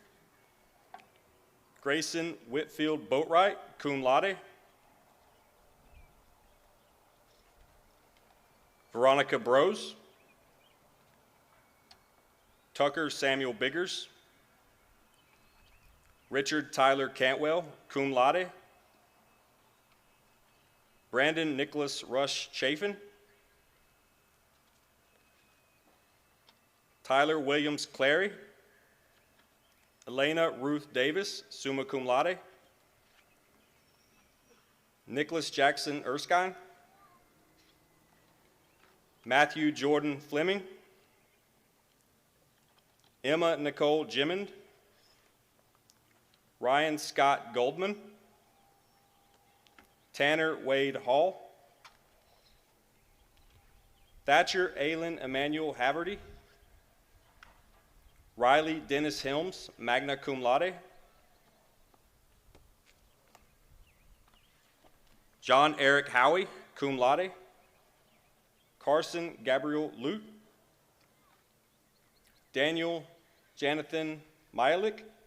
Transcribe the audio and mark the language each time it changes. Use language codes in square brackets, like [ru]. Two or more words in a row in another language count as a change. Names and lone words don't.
[en] Grayson Whitfield Boatwright, [la] cum laude. [en] Veronica Brose. Tucker Samuel Biggers. Richard Tyler Cantwell, [la] cum laude. [en] Brandon Nicholas Rush Chafin. Tyler Williams Clary. Elena Ruth Davis, [la] summa cum laude. [en] Nicholas Jackson Erskine. Matthew Jordan Fleming. Emma Nicole Jimmond. Ryan Scott Goldman. Tanner Wade Hall. Thatcher Aylin Emmanuel Haverty. Riley Dennis Helms, [la] magna cum laude. [en] John Eric Howie, [la] cum laude. [en] Carson Gabriel Lute. Daniel Jonathan Mylick.